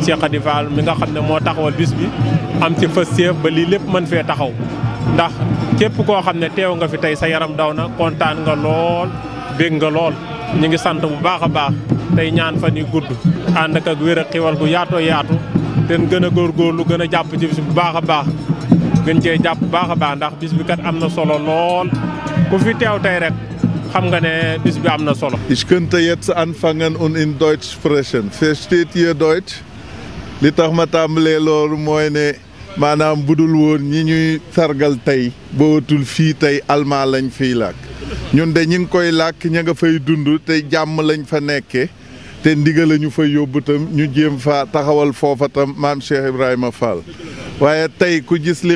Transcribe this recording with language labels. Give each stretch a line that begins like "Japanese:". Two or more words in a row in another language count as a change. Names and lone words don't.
Wolof: Cheikh Khady Fall mi nga xam ne moo taxawal bis bi am ci fas yéef ba lii lépp mën fee taxaw ndax képp koo xam ne teew nga fi tey sa yaram daw na kontaan nga lool bég nga lool ñu ngi sant bu baax a baax tey ñaan fan yu gudd ànd ak wér ak xiwal gu yaatoo yaatu ten gën a góorgóorlu gën a jàpp ci bis bu baax a baax gën cee jàpp baax a baax ndax bis bi kat am na solo lool ku fi teew tey rek xam nga ne bis bi am na solo.
German: Ich könnte jetzt anfangen und in Deutsch sprechen. Versteht ihr Deutsch?
Wolof: li tax ma tàmbalee loolu mooy ne maanaam budul woon ñi ñuy sargal tey bootul fii tey almaa lañ fiy làkk ñun de ñi ngi koy làkk ña nga fay dund te jàmm lañ fa nekke te ndigal lañu fa yóbbu tam ñu jéem fa taxawal foofa tam maam Cheikh Ibrahima Fall waaye tey ku gis li